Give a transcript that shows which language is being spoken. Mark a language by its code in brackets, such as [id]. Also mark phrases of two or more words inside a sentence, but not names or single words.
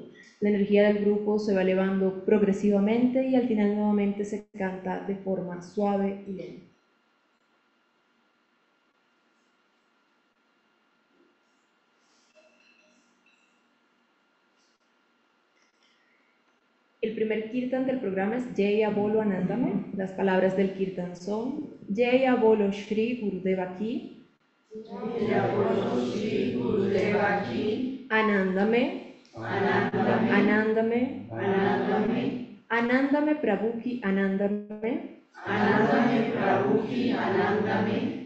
[es] La energía del grupo se va elevando progresivamente y al final nuevamente se canta de forma suave y lenta. El primer kirtan del programa es Jaya Bolo Anandame. Las palabras del kirtan son [hi] जय बोलो श्री गुरुदेव की, जय बोलो श्री गुरुदेव की, Anandame, Anandame, Anandame, Anandame, आनंदमे प्रभु की आनंदमे, आनंदमे प्रभु की आनंदमे,